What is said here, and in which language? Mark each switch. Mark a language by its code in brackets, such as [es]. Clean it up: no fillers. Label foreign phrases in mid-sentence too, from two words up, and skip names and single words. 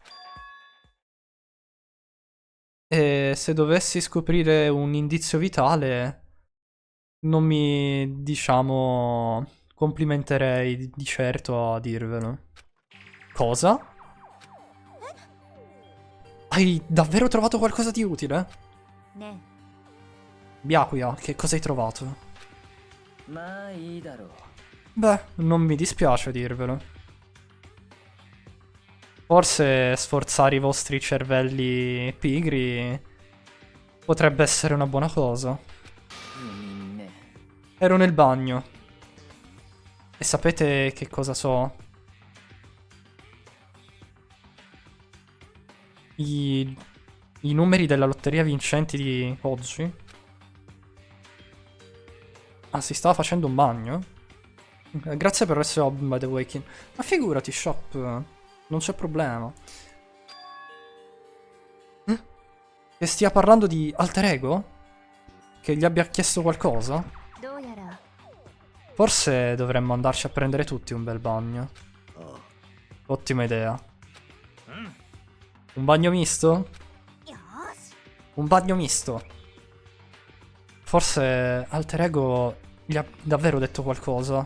[it] E se dovessi scoprire un indizio vitale, non mi, diciamo, complimenterei di certo a dirvelo. Cosa? Hai davvero trovato qualcosa di utile? [ja] ね [it] Byakuya, che cosa hai trovato? [ja] まあいいだろう [it] Beh, non mi dispiace dirvelo. Forse sforzare i vostri cervelli pigri potrebbe essere una buona cosa. [ja] みんね [it] Ero nel bagno. E sapete che cosa so? I numeri della lotteria vincenti di oggi? Ah, si stava facendo un bagno? Grazie per essere Ob, [en] by the way, [it] Kin. Ma figurati, Shop. Non c'è problema. Che stia parlando di alter ego? Che gli abbia chiesto qualcosa? [ja] どうやら [it] Forse dovremmo andarci a prendere tutti un bel bagno. [ja] ああ、 [it] Ottima idea. Un bagno misto? [ja] よし [it] Un bagno misto. Forse alter ego gli ha davvero detto qualcosa.